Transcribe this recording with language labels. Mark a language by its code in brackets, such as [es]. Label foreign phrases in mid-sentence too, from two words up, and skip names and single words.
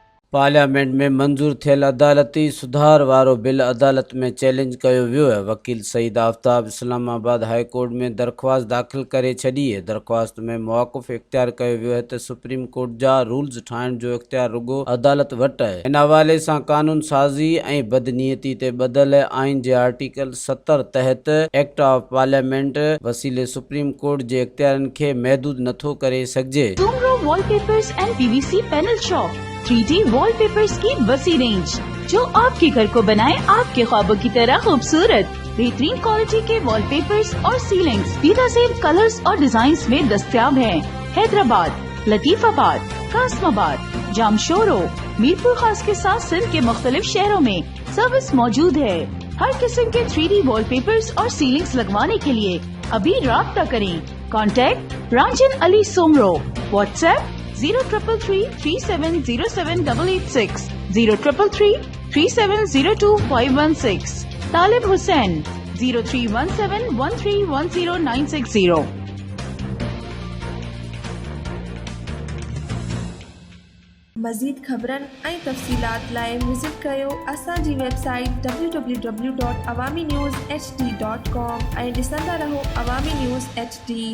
[sd] पार्लियामेंट में मंजूर थियल अदालती सुधार वारो बिल अदालत में चैलेंज कयो वियो है। वकील सईद आफ्ताब इस्लामाबाद हाई कोर्ट में दरख्वास्त दाख़िल करे छॾी है। दरख्वास्त में मौक़िफ़ इख्तियार कयो वियो है त सुप्रीम कोर्ट जा रूल्स ठाहिण जो इख्तियार रुगो अदालत वटि आहे। इन हवाले सां कानून साज़ी ऐं बदनीयती ते ॿधल आइन जे आर्टिकल 70 तहत [en] Act of Parliament [sd] वसीले सुप्रीम कोर्ट जे इख्तियारनि खे महदूद नथो करे सघिजे। [ur] سومرو وال پیپرز اینڈ پی وی سی پینل شاپ 3D وال پیپرز کی وسیع رینج جو آپ کے گھر کو بنائے آپ کے خوابوں کی طرح خوبصورت. بہترین کوالٹی کے وال پیپرز اور سیلنگز بہترین کلرز اور ڈیزائنز میں دستیاب ہیں. حیدرآباد، لطیف آباد، قاسم آباد، جامشورو، میرپور خاص کے ساتھ سندھ کے مختلف شہروں میں سروس موجود ہے. ہر قسم کے 3D وال پیپرز اور سیلنگز لگوانے کے لیے ابھی رابطہ کریں. کانٹیکٹ رانجن علی سومرو۔ واٹس ایپ 0333370786 03333702 طالب حسین 0317131090. [sd] मज़ीद ख़बरन ऐं तफ़सीलात लाइ विज़िट कयो असांजी वेबसाइट www.awamiNewsHD.com ऐं ॾिसंदा रहो अवामी न्यूज़ HD।